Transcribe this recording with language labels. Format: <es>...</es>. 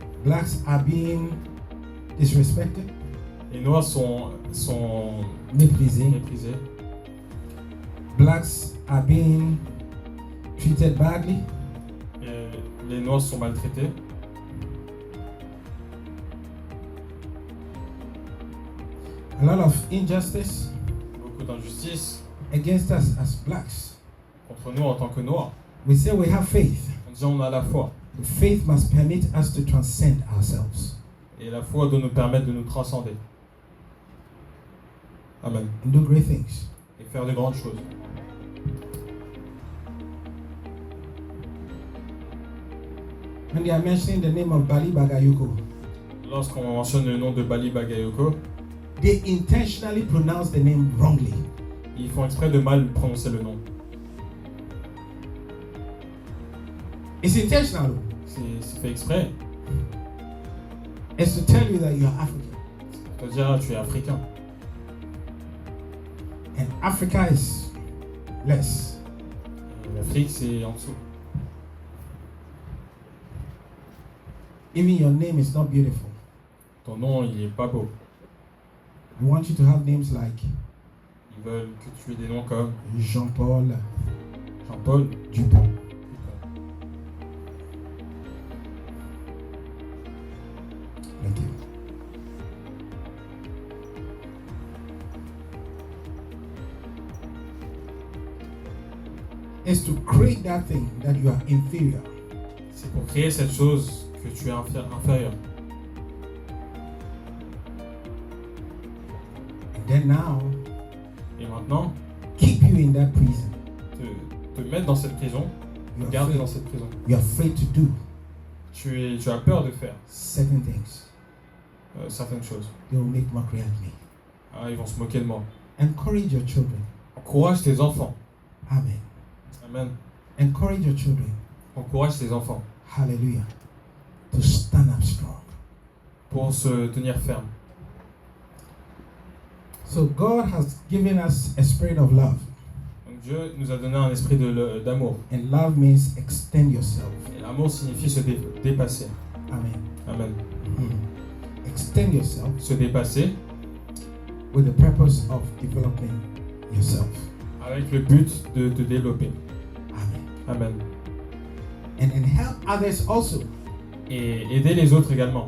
<en>Blacks are being disrespected,</en> <fr>Les noirs sont méprisés. méprisés.</fr> <en>Blacks are being treated badly.</en> <fr>Et les noirs sont maltraités.</fr> <en>A lot of injustice</en> <fr>Beaucoup d'injustice</fr> <en>against us as blacks.</en> <fr>contre nous en tant que noirs.</fr> <en>We say we have faith.</en> <fr>On dit on a la foi.</fr> <en>The faith must permit us to transcend ourselves</en> <fr>Et la foi doit nous permettre de nous transcender.</fr> <en>Amen. and do great things.</en> <fr>Et faire de grandes choses.</fr> <en>When they are mentioning the name of Bali Bagayoko,</en> <fr>Lorsqu'on mentionne le nom de Bali Bagayoko,</fr> <en>they intentionally pronounce the name wrongly.</en> <fr>ils font exprès de mal prononcer le nom.</fr> <en>It's intentional.</en> <fr>C'est fait exprès.</fr> <en>It's to tell you that you are African.</en> <fr>Pour te dire, ah, tu es africain.</fr> <en>And Africa is less.</en> <fr>L'Afrique, c'est en dessous.</fr> <en>Even your name is not beautiful.</en> <fr>Ton nom, il est pas beau.</fr> <en>We want you to have names like</en> <fr>Ils veulent que tu aies des noms comme Jean-Paul Jean-Paul. Dupont.</fr> <en>Thank you. Is to create that thing that you are inferior.</en> <fr>C'est pour créer cette chose que tu es inférieur.</fr> <en>And then now,</en> <fr>Et maintenant,</fr> <en>keep you in that prison.</en> <fr>te mettre dans cette prison,</fr> <en>You're</en> <fr>garder</fr> <en>afraid,</en> <fr>dans cette prison.</fr> <en>you're afraid to do</en> <fr>Tu as peur de faire</fr> <en>certain things.</en> <fr>certaines choses.</fr> <en>They will make mockery at me.</en> <fr>Ah, ils vont se moquer de moi.</fr> <en>Encourage your children.</en> <fr>Encourage tes enfants.</fr> <en>Amen. Amen. Encourage your children.</en> <fr>Encourage tes enfants</fr> <en>Hallelujah. To stand up strong.</en> <fr>pour se tenir ferme.</fr> <en>So God has given us a spirit of love.</en> <fr>Donc Dieu nous a donné un esprit d'amour.</fr> <en>And love means extend yourself.</en> <fr>Et l'amour signifie se dépasser.</fr> <en>Amen. Amen. Extend yourself</en> <fr>Se dépasser</fr> <en>with the purpose of developing yourself.</en> <fr>avec le but de te développer.</fr> <en>Amen. Amen. And help others also</en> <fr>Et aider les autres également</fr>